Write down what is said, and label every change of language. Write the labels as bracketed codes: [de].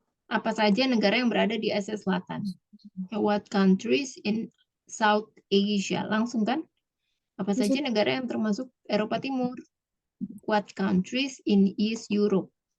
[id] Apa saja negara yang berada di Asia Selatan? [en] What countries in South Asia? [id] Langsung kan? Apa saja negara yang termasuk Eropa Timur? [en] What countries in East Europe?